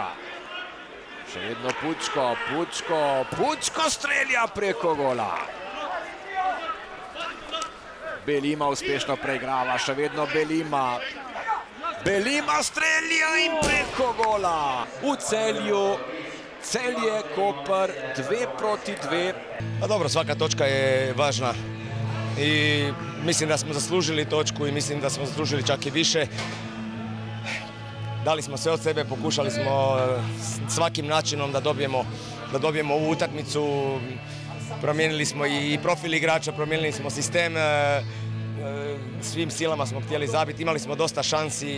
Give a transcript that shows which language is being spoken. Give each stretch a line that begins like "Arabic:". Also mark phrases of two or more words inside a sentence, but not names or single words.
Slovenian: Še vedno Pučko strelja preko gola. Belima uspešno preigrava, še vedno Belima. Belima strelja in preko gola. V Celju, Celje, Koper, 2:2.
Croatian: Pa dobro, svaka točka je važna i mislim da smo zaslužili točku i mislim da smo zaslužili čak i više. Dali smo sve od sebe, pokušali smo svakim načinom da dobijemo ovu utakmicu. Promijenili smo i profil igrača, promijenili smo sistem, svim silama smo htjeli zabiti, imali smo dosta šansi.